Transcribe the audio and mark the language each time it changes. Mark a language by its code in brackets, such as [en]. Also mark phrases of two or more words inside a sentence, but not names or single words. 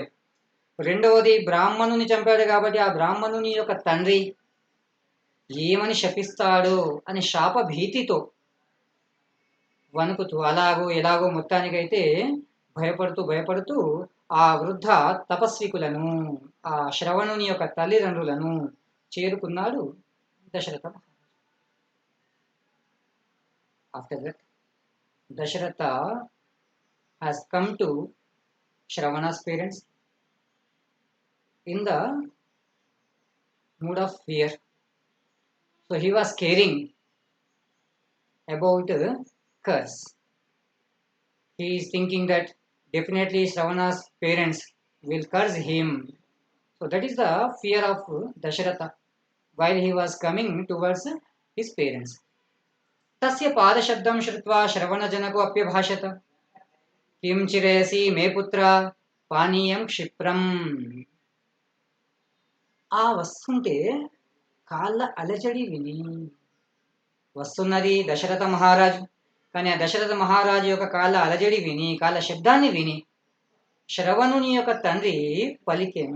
[te] రెండవది, బ్రాహ్మణుని చంపాడు కాబట్టి ఆ బ్రాహ్మణుని యొక్క తండ్రి ఏమని శపిస్తాడో అని శాప భీతితో వణుకుతూ, అలాగో ఎలాగో మొత్తానికైతే భయపడుతూ ఆ వృద్ధ తపస్వికులను, ఆ శ్రవణుని యొక్క తల్లిదండ్రులను చేరుకున్నాడు దశరథ. [en] After that దశరథ has come to Shravana's parents in the mood of fear. So he was caring about curse. He is thinking that definitely Shravana's parents will curse him. So that is the fear of Dasharatha while he was coming towards his parents. [sa] तस्य पादशब्दं श्रुत्वा श्रवणजनको अप्यभाषत किं चिरयसि मे पुत्र पानीयं क्षिप्रं. [te] ఆ వస్తుంటే కాళ్ళ అలజడి విని, వస్తున్నది దశరథ మహారాజు, కానీ ఆ దశరథ మహారాజు యొక్క కాళ్ళ అలజడి విని, కాళ్ళ శబ్దాన్ని విని శ్రవణుని యొక్క తండ్రి పలికెను.